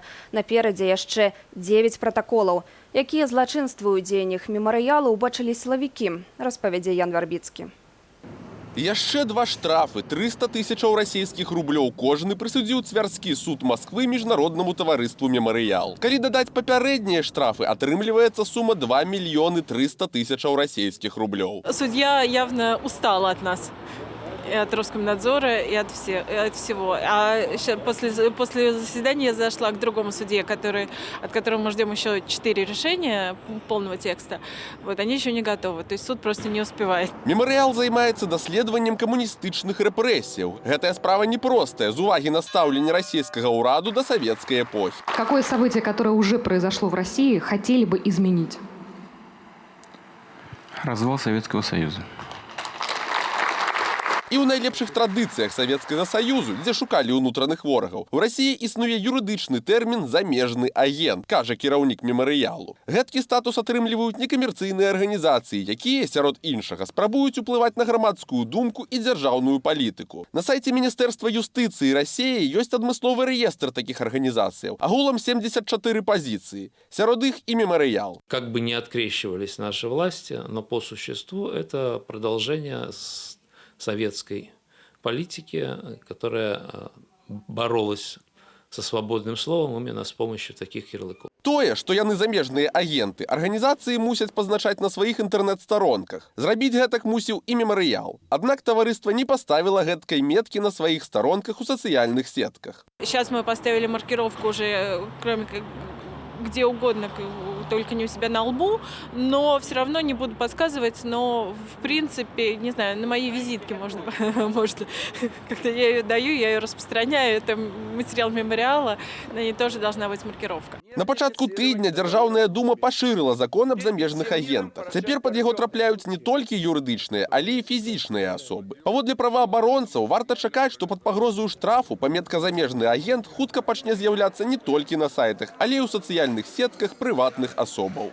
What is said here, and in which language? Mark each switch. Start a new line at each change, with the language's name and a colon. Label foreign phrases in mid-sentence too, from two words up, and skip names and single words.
Belarusian: Наперадзе яшчэ 9 пратаколаў. Якія злачынствы ў дзеяннях «Мемарыялу» убачылі сілавікі, распавядзе Ян Вярбіцкі. Яшчэ 2 штрафы 300 тысячаў расійскіх рублёў кожны прысудзіў Цвярскі суд Москвы міжнароднаму таварыству «Мемарыял». Калі дадаць папярэднія штрафы, атрымліваецца сума 2 миллиона 300 тысячаў расійскіх рублёў.
Russian: Судья явно устала от нас. И от Роскомнадзора, и от всего. А после заседания я зашла к другому судье, от которого мы ждем еще 4 решения полного текста. Вот, они еще не готовы, то есть суд просто не успевает.
Belarusian: Мемарыял займаецца даследаваннем камуністычных рэпрэсіяў. Гэтая справа непростая, з увагі на стаўленне расійскага ўраду да савецкай эпохі.
Russian: Какое событие, которое уже произошло в России, хотели бы изменить? Развал Советского Союза.
Belarusian: І ў найлепшых традыцыях Савецкага Саюзу, дзе шукалі ўнутраных ворагаў, у Расіі існуе юрыдычны тэрмін «замежны агент», кажа кіраўнік мемарыялу. Гэткі статус атрымліваюць некамерцыйныя арганізацыі, якія, сярод іншага, спрабуюць уплываць на грамадскую думку і дзяржаўную палітыку. На сайце Міністэрства юстыцыі Расіі ёсць адмысловы рэестр такіх арганізацыяў. Агулам 74 пазіцыі. Сярод іх і мемарыял.
Russian: Как бы не открещивались наши власти, но по существу это продолжение советской политики, которая боролась со свободным словом именно с помощью таких ярлыков.
Belarusian: Тое, што яны замежныя агенты, арганізацыі мусяць пазначаць на сваіх інтэрнэт-старонках. Зрабіць гэтак мусіў і мемарыял. Аднак таварыства не поставіла гэткай меткі на сваіх старонках у сацыяльных сетках.
Russian: Сейчас мы поставили маркировку уже, кроме как где угодно, только не у себя на лбу, но все равно не буду подсказывать, но в принципе, не знаю, на моей визитке можно как-то я ее даю, я ее распространяю, это материал мемориала, на ней тоже должна быть маркировка.
Belarusian: На пачатку тыдня Дзяржаўная дума пашырыла закон аб замежных агентах. Цяпер пад яго трапляюць не толькі юрыдычныя, але і фізічныя асобы. Паводле праваабаронцаў, варта чакаць, што пад пагрозою штрафу паметка «замежны агент» хутка пачне з'яўляцца не толькі на сайтах, але і ў сацыяльных сетках прыватных асобаў.